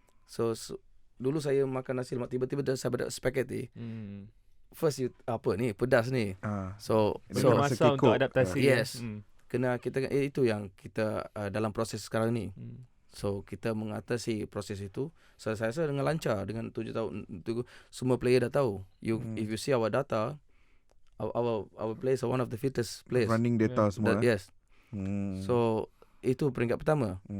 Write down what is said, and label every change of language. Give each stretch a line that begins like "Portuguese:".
Malay: So dulu saya makan nasi lemak, tiba-tiba saya ada spaghetti.
English: First you
Malay: apa ni, pedas ni. So masa untuk adaptasi.
English: Yes.
Malay: Kena kita itu yang kita dalam proses sekarang ni. So kita mengatasi proses itu. Saya rasa dengan lancar, dengan 7 tahun itu semua player dah tahu.
English: If you see our data, our players are one of the fittest players. Running data
Malay: semua.
English: Yes.
Malay: So itu peringkat pertama.